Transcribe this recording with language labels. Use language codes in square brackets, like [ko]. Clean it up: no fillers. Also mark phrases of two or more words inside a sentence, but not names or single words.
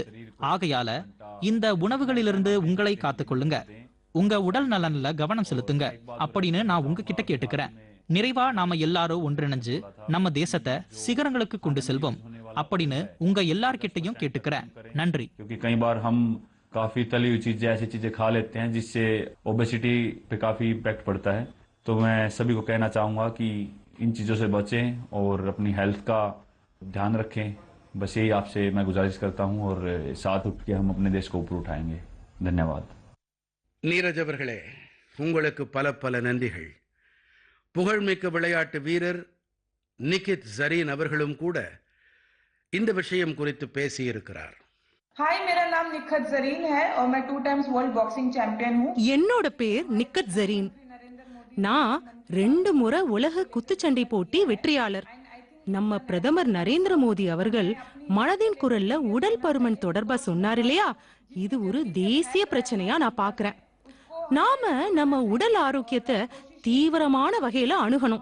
[ta] ஆகையால இந்த உணவுகளிலிருந்து உங்களை காத்துக்கொள்ளுங்க. உங்க உடல் நலன்ல கவனம் செலுத்துங்க அப்படின்னு நான் உங்ககிட்ட கேட்டுக்கிறேன். நிறைவா நாம எல்லாரும் ஒன்றிணைஞ்சு நம்ம தேசத்தை சிகரங்களுக்கு கொண்டு செல்வோம் அப்படின்னு உங்க எல்லார்கிட்டையும் கேட்டுக்கிறேன். நன்றி. [hi] काफी तली हुई चीजें, ऐसी चीजें खा लेते हैं जिससे ओबेसिटी पे काफी इम्पैक्ट पड़ता है। तो मैं सभी को कहना चाहूंगा कि इन चीजों से बचें और अपनी हेल्थ का ध्यान रखें। बस यही आपसे मैं गुजारिश करता हूं और साथ उठ के हम अपने देश को ऊपर उठाएंगे। धन्यवाद। [ta] நீரஜ் அவர்களே, உங்களுக்கு பல பல நன்றிகள். புகழ்மிக்க விளையாட்டு வீரர் நிகித் ஜரீன் அவர்களும் கூட இந்த விஷயம் குறித்து பேசியிருக்கிறார். [hi] हाय, मेरा नाम निखत जरीन है और मैं 2 [en] times world boxing champion [hi] हूँ. [ta] என்னோட பேர் நிக்கத் ஜரீன். நான் 2 முறை உலக குத்துச்சண்டை போட்டி வெற்றியாளர். நம்ம பிரதமர் நரேந்திர மோடி அவர்கள் மனதின் குரல்ல உடல் பருமன் தொடர்பா சொன்னார் இல்லையா, இது ஒரு தேசிய பிரச்சனையா நான் பாக்குறேன். நாம நம்ம உடல் ஆரோக்கியத்தை தீவிரமான வகையில அணுகணும்.